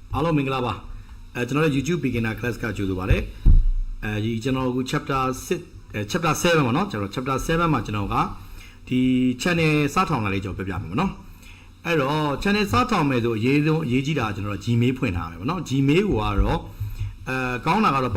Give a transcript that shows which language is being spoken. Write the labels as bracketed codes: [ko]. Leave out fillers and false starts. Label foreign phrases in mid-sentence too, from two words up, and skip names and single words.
[my] မင်္ဂလာပါကျွန်တော်ရဲ့ YouTube [en] beginner class [my] ကကြိုဆိုပါရစေဒီကျွန်တော်က chapter 7 ပါเนาะကျွန်တော် chapter 7မှာကျွန်တော်ကဒီ channel စထောင်လာလေးကျွန်တော်ပြပြမယ်ပေါ့เนาะအဲ့တော့ channel စထောင်မယ်ဆိုအရေးဆုံးအရေးကြီးတာကျွန်တော် Gmail ဖွင့်ထားမယ်ပေါ့เนาะ Gmail ကိုကတော့ကောင်းတာကတော့